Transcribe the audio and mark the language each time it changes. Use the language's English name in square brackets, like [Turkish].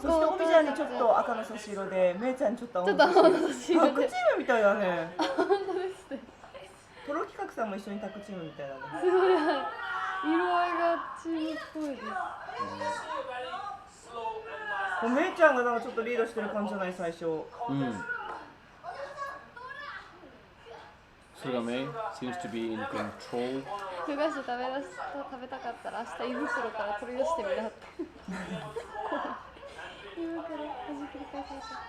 [Japanese] そしておみちゃんにちょっと赤の差し色で、めいちゃんにちょっと青の差し色。タックチームみたいだね。本当ですね。トロ企画さんも一緒にタックチームみたいだね。すごい。色合いがチームっぽいです。めいちゃんがなんかちょっとリードしてる感じじゃない最初。 [English] 駿河メイ seems to be in control. [Japanese] ふがし食べたかったら明日胃袋から取り出してみなって。胃袋はじくり返された。